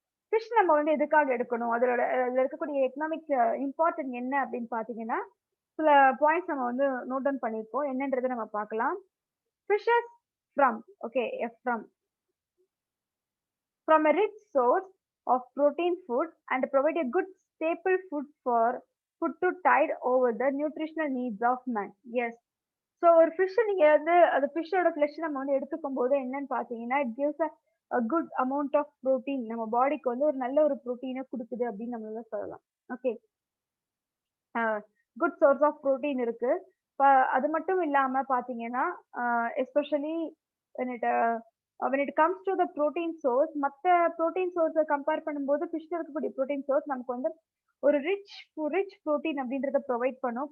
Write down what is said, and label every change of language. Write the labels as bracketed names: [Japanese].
[Tamil] Fish நம்ம வந்து எதுக்காக எடுக்கணும்? அதுல இருக்கக்கூடிய எக்கனாமிக் இம்பார்ட்டன்ட் என்ன அப்படின்னு பாத்தீங்கன்னா, சில பாயிண்ட்ஸ் நம்ம வந்து நோட் டவுன் பண்ணிருக்கோம். என்னன்றதை நம்ம பார்க்கலாம். [English] Fishes from okay from a rich source of protein food and provide a good staple food to tide over the nutritional needs of man. Yes. [Tamil] So ஒரு ஃபிஷ் நீங்க வந்து அந்த ஃபிஷ்ஷோட ஃபிளஷ் நம்ம வந்து எடுத்துக்கும் போது என்னன்னு பாத்தீங்கன்னா, [English] It gives a good amount of protein. [Tamil] நம்ம பாடிக்கு வந்து ஒரு நல்ல ஒரு ப்ரோட்டீனை கொடுக்குது அப்படின்னு நம்மளால சொல்லலாம். Okay. [English] good source of protein [Tamil] இருக்கு. அது மட்டும் இல்லாம பாத்தீங்கன்னா, especially [English] when it comes to the protein source, [Tamil] மத்த protein source கம்பேர் பண்ணும்போது ஃபிஷ்ல இருக்கக்கூடிய protein source நமக்கு வந்து ஒரு ரிச் ப்ரோட்டீன் அப்படின்றத ப்ரொவைட் பண்ணும்.